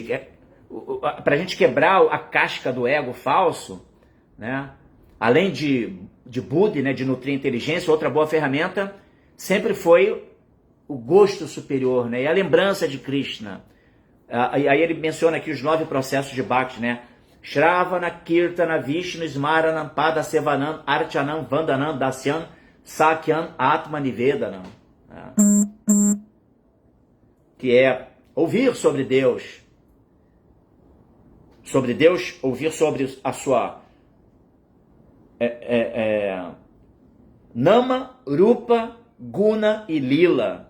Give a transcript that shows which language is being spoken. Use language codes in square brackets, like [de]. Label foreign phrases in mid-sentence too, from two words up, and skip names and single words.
[pt] Para a gente quebrar a casca do ego falso, né? Além de Buddha, né, de nutrir a inteligência, outra boa ferramenta sempre foi o gosto superior, né? E a lembrança de Krishna. Aí ele menciona aqui os 9 processos de Bhakti, né? [sa] Shravana, Kirtana, Vishnu, Smaranam, Pada, Sevanam, Archanam, Vandanam, Dasyam, Sakyam, Atma, Nivedanam. [pt] Que é ouvir sobre Deus. Sobre Deus, ouvir sobre a sua [sa] Nama, Rupa, Guna [pt] e Lila.